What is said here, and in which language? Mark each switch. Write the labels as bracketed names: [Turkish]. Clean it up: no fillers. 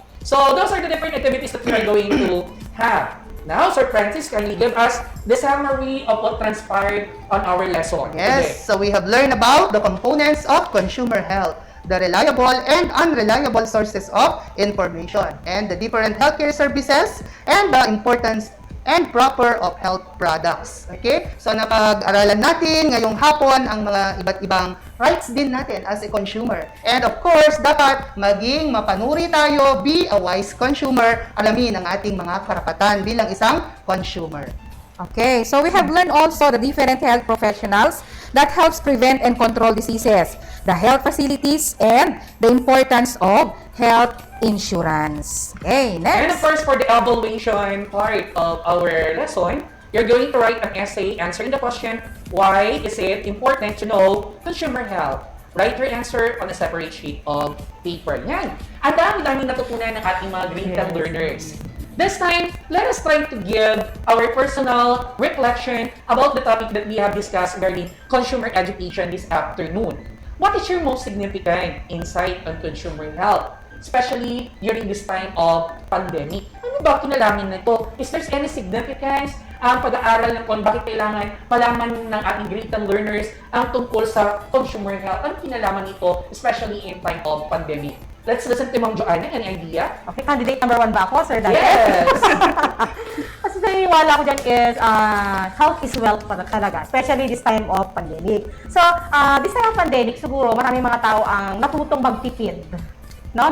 [English] So, those are the different activities that we are going to have. Now, Sir Francis, can you give us the summary of what transpired on our lesson? Yes. So, we have learned about the components of consumer health, the reliable and unreliable sources of information, and the different healthcare services, and the importance and proper of health products. Okay? [Filipino] So, napag-aralan natin ngayong hapon ang mga iba't ibang rights din natin [English] as a consumer. And of course, [Filipino] dapat maging mapanuri tayo, [English] be a wise consumer, [Filipino] alamin ang ating mga karapatan bilang isang consumer. [English] Okay, so we have learned also the different health professionals that helps prevent and control diseases, the health facilities, and the importance of health insurance. Okay, next. And of course, for the evaluation part of our lesson, you're going to write an essay answering the question, why is it important to know consumer health? Write your answer on a separate sheet of paper. [Filipino] Yan. Ang dami-dami natutunan ng ating mga grade 10 learners. [English] This time, let us try to give our personal reflection about the topic that we have discussed regarding consumer education this afternoon. What is your most significant insight on consumer health, especially during this time of pandemic? [Filipino] Ano ba kinalaman nito? [English] Is there any significance [Filipino] ang pag-aaral ng kung bakit kailangan malaman ng ating grade 10 learners ang tungkol sa consumer health? Ano kinalaman nito, [English] especially in time of pandemic? Let's listen to Ma'am Joanna. Any idea? [Filipino] Okay, [English] candidate number 1 [Filipino] ba ako, Sir Dante? [English] Yes! [Filipino] Kasi naniniwala ko dyan is, [English] health is wealth [Filipino] talaga, [English] especially this time of pandemic. So, this time of pandemic, [Filipino] siguro maraming mga tao ang natutong magtipid. No?